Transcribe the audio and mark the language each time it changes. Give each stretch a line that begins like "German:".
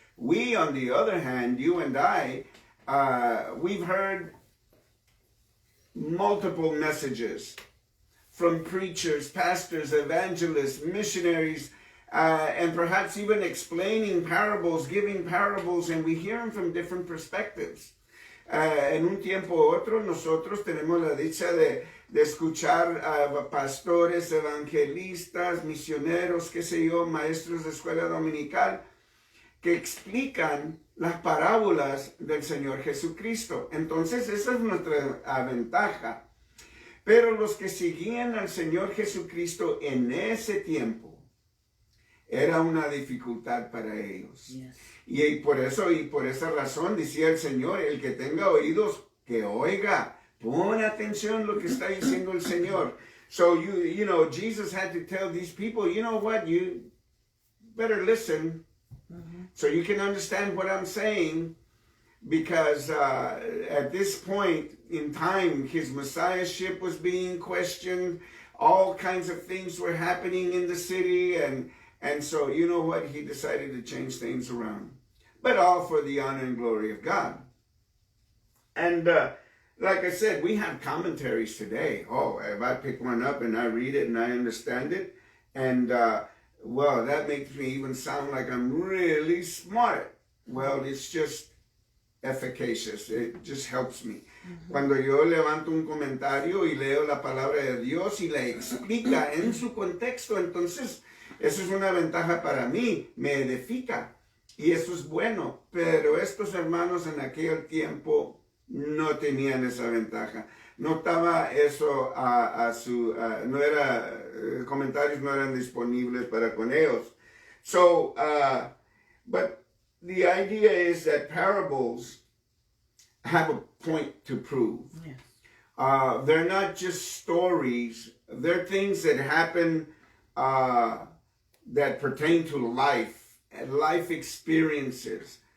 English: We, on the other hand, you and I, we've heard multiple messages from preachers, pastors, evangelists, missionaries, and perhaps even explaining parables, giving parables, and we hear them from different perspectives.
Spanish: En un tiempo u otro, nosotros tenemos la dicha de escuchar a pastores, evangelistas, misioneros, qué sé yo, maestros de escuela dominical, que explican las parábolas del Señor Jesucristo. Entonces, esa es nuestra ventaja. Pero los que seguían al Señor Jesucristo en ese tiempo, era una dificultad para ellos.
English: Yes.
Spanish: Y por esa razón decía el Señor, el que tenga oídos, que oiga. Pon atención a lo que está diciendo el Señor.
English: So you know, Jesus had to tell these people, you know what, you better listen so you can understand what I'm saying, because at this point in time, his messiahship was being questioned. All kinds of things were happening in the city, and so, you know what, he decided to change things around. But all for the honor and glory of God. And like I said, we have commentaries today. Oh, if I pick one up and I read it and I understand it, and well, that makes me even sound like I'm really smart. Well, it's just efficacious. It just helps me.
Spanish: Cuando yo levanto un comentario y leo la palabra de Dios y la explica en su contexto, entonces eso es una ventaja para mí, me edifica y eso es bueno. Pero estos hermanos en aquel tiempo no tenían esa ventaja. No estaba eso no era, comentarios no eran disponibles para con ellos.
English: So, but the idea is that parables have a point to prove. Yes. They're not just stories. They're things that happen that pertain to life experiences.